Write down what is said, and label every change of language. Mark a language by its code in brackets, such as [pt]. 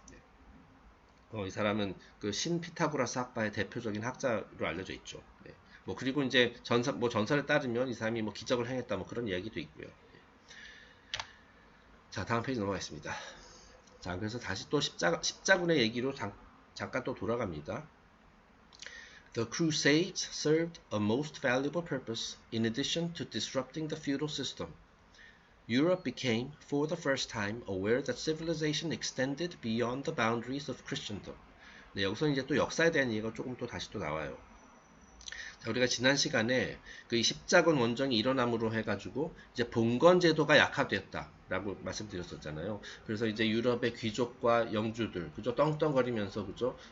[ko] 네. 이 사람은 그 신 피타고라스 학파의 대표적인 학자로 알려져 있죠. 네. 뭐 그리고 이제 전설에 따르면 이 사람이 뭐 기적을 행했다 뭐 그런 이야기도 있고요. 네. 자, 다음 페이지 넘어가겠습니다. 자, 그래서 다시 또 십자군의 얘기로 잠깐 또 돌아갑니다. [en] The Crusades served a most valuable purpose in addition to disrupting the feudal system. Europe became, for the first time, aware that civilization extended beyond the boundaries of Christendom. [ko] 네, 여기서 이제 또 역사에 대한 얘기가 조금 또 다시 또 나와요. 자, 우리가 지난 시간에 그 십자군 원정이 일어남으로 해가지고 이제 봉건 제도가 약화됐다라고 말씀드렸었잖아요. 그래서 이제 유럽의 귀족과 영주들, 그죠? 떵떵거리면서 그죠?